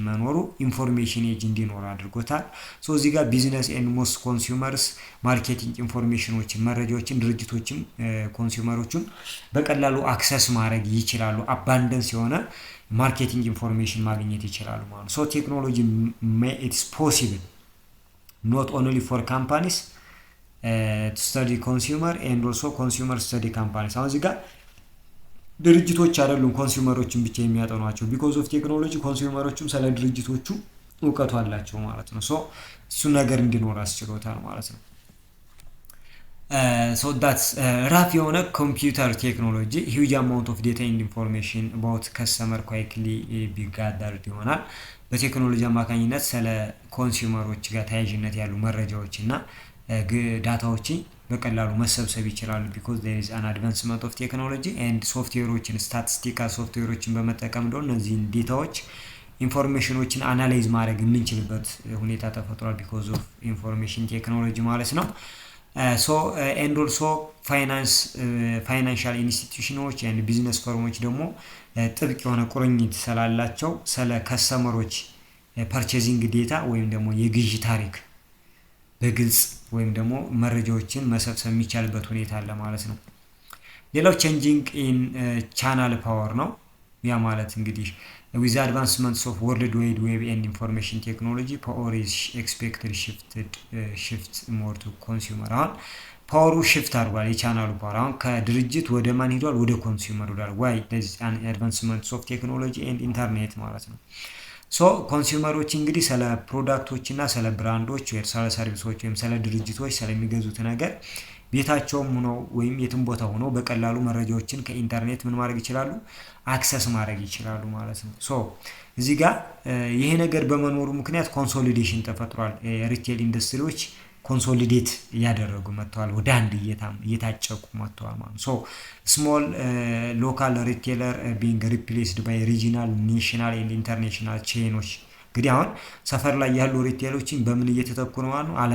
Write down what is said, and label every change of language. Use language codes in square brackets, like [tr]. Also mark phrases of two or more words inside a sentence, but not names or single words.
[am] መኖሩ [en] information age [am] እንዲኖር አድርጎታል። ሶ እዚህ ጋር [en] business and most consumers marketing [am] ኢንፎርሜሽኖችን መረጃዎችን ድርጅቶችም ኮንሱመሮቹም በቀላሉ አክሰስ ማድረግ ይችላሉ። አባንደንስ የሆነ [en] marketing information [am] ማግኘት ይችላሉ ማለት [en] so technology it's possible not only for companies to study consumer and also consumer study companies። [am] አሁን እዚህ ጋር ድርጅቶች አይደሉም ኮንሱመሮችን ብቻ የሚያጠኗቸው [en] because of technology [am] ኮንሱመሮችም ስለ ድርጅቶቹ እውቀቱ አላቸው ማለት ነው። ሶ እሱ ነገር እንዲኖር አስችሎታል ማለት ነው። [en] so that's ራፍ የሆነ computer technology huge amount of data and information about customer quickly be gathered [am] ይሆናል። በቴክኖሎጂ አማካኝነት ስለ ኮንሱመሮች ጋር ተያያዥነት ያሉ መረጃዎች እና ዳታዎችን በቀላሉ መሰብሰብ ይችላሉ። [en] because there is an advancement of technology and [am] ሶፍትዌሮችን ስታቲስቲካል ሶፍትዌሮችን በመጠቀም ደግሞ እነዚህ ዴታዎች ኢንፎርሜሽኖችን አናላይዝ ማድረግ የምንችልበት ሁኔታ ተፈጥሯል [en] because of information technology [am] ማለት ነው። [en] so and also [am] ፋይናንሻል ኢንስቲትዩሽኖች and ቢዝነስ ፈርሞች ደግሞ ጥብቅ የሆነ ቁርኝት ስላላቸው ስለ ከስተመሮች [en] purchasing data [am] ወይም ደግሞ የግዢ ታሪክ በግልጽ ወይም ደግሞ መረጃዎችን መሰብሰብ የሚቻልበት ሁኔታ አለ ማለት ነው። ሌላው [en] changing in channel power [am] ነው። ያ ማለት እንግዲህ [en] with the advancements of world wide web and information technology power is expected shift more to consumer። [am] አሁን ፓወሩ ሽፍት አድርጓል። የቻናሉ ፓወር አሁን ከድርጅት ወደ ማን ሄዷል? ወደ ኮንሱመር ሄዷል። [en] why there is an advancements of technology and internet [am] ማለት ነው። ሶ ኮንሱመሮች እንግዲህ ስለ ፕሮዳክቶች እና ስለ ብራንዶች ወይ ስለ ሰርቪሶች ወይም ስለ ድርጅቶች ስለሚገዙት ነገር ቤታቸውም ሆነው ወይም የትም ቦታ ሆነው በቀላሉ መረጃዎችን ከኢንተርኔት ምን ማድረግ ይችላሉ? አክሰስ ማድረግ ይችላሉ ማለት ነው። ሶ እዚህ ጋር ይሄ ነገር በመኖሩ ምክንያት ኮንሶሊዴሽን ተፈጥሯል። ሪቴል ኢንዱስትሪዎች ኮንሶሊዴት እያደረጉ መጥተዋል። ወደ አንድ እየታጨቁ መጥተዋል ማለት [en] so small local retailer being replaced by regional national and international chains። [am] እንግዲህ አሁን ሰፈር ላይ ያሉ ሪቴሎችን በምን እየተተኩ ነው ማለት ነው?